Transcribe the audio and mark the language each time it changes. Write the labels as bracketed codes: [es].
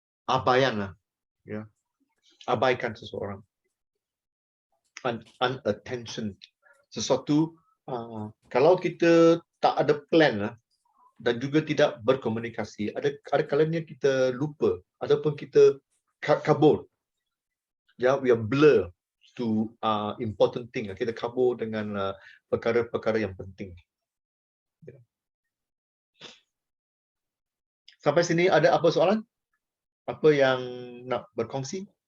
[ms] Abaian, ya. Abaikan seseorang. Unattention. Sesuatu, kalau kita tak ada plan dan juga tidak berkomunikasi, ada kalanya kita lupa ataupun kita kabur. [en] Ya, we are blur to important thing. [ms] Kita kabur dengan perkara-perkara yang penting. Ya. Sampai sini ada apa soalan? Apa yang nak berkongsi?